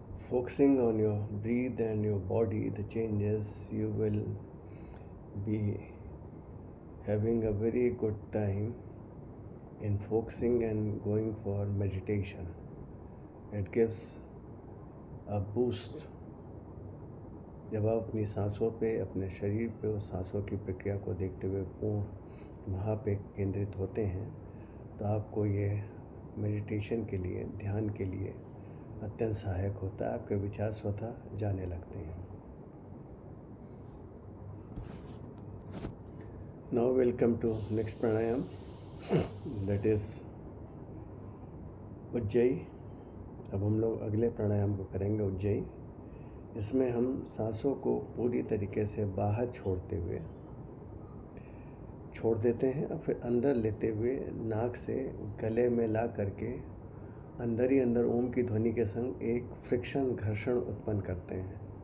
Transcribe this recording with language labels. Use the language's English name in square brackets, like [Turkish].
[English] Focusing on your breath and your body, the changes, you will be having a very good time in focusing and going for meditation. It gives a boost. [Hindi] जब आप अपनी सांसों पे, अपने शरीर पे उस सांसों की प्रक्रिया को देखते हुए पूर्ण वहाँ पे केंद्रित होते हैं, तो आपको ये मेडिटेशन के लिए, ध्यान के लिए अत्यंत सहायक होता है। आपके विचार स्वतः जाने लगते हैं। [English] Now we'll come to next pranayam. That is Ujjayi. [Hindi] अब हम लोग अगले प्राणायाम को करेंगे उज्जयी। इसमें हम सांसों को पूरी तरीके से बाहर छोड़ देते हैं और फिर अंदर लेते हुए नाक से गले में ला करके अंदर ही अंदर ओम की ध्वनि के संग एक फ्रिक्शन घर्षण उत्पन्न करते हैं।